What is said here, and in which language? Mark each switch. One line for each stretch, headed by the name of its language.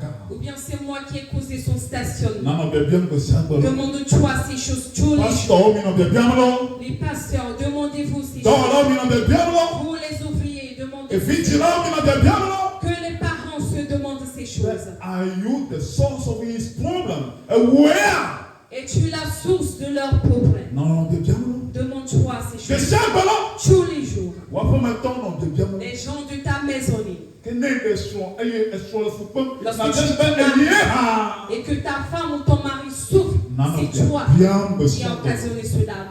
French: Ou bien c'est moi qui ai causé son stationnement? Demande-toi ces choses tous les jours. Les pasteurs, demandez-vous ces choses. Vous les ouvriers, demandez-vous. Que les parents se demandent ces choses.
English: Are you the source of his problem? Where?
French: Es-tu la source de leurs problèmes? Demande-toi ces choses tous les jours. Les gens de ta maisonnée. Lorsque tu te maries et que ta femme ou ton mari souffre, c'est toi qui as occasionné cela.